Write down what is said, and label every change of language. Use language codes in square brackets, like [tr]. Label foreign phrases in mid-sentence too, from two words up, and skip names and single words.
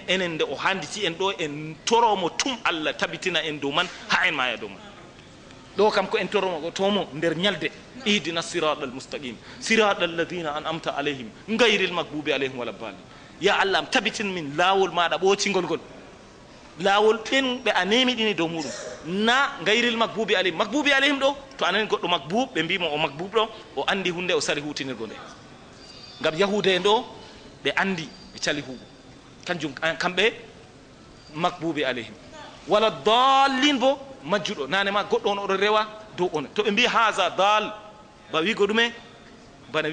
[ff] enen nde o handiti en ɗo en toromo tum allah tabitina en dow man ha en maya dow man ɗo kam ko en toromo tomo nder ñalde [ar] اهدنا الصراط المستقيم صراط الذين أنعمت عليهم غير المغضوب عليهم ولا الضالين [ff] ya allah am tabitin min lawol maɗa ɓocingol ngol lawol ɓen ɓe a nemiɗini dow muɗum na [ar] غير المغضوب عليهم [ff] ɗo to anani goɗɗo magbub ɓe mbimo o magbub ɗo o andi hunde o sari hutinirgo nde ngam yahude en ɗo ɓe andi ɓe cali huuɓo kanjum kamɓe [ar] المغضوب عليهم ولا الضالين [ff] bo majjuɗo nane ma goɗɗo on oɗo rewa dow on to ɓe mbi haza dal ba wigo ɗume bana